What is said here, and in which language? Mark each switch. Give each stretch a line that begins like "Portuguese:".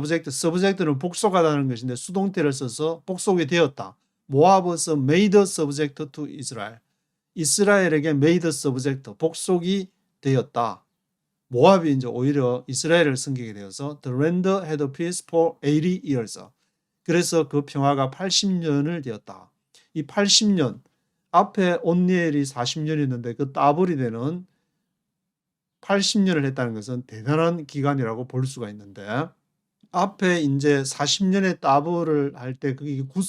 Korean: subject는 복속하다는 것인데 수동태를 써서 복속이 되었다.
English: 모압 was made subject to Israel.
Korean: 이스라엘에게
English: made subject,
Korean: 복속이 되었다. 모압이 이제 오히려 이스라엘을 섬기게 되어서
English: the land had peace for 80 years.
Korean: 그래서 그 평화가 80년을 되었다. 이 80년, 앞에 온니엘이 40년이었는데 그 더블이 되는 80년을 했다는 것은 대단한 기간이라고 볼 수가 있는데, 앞에 이제 40년의 더블을 할 때 그게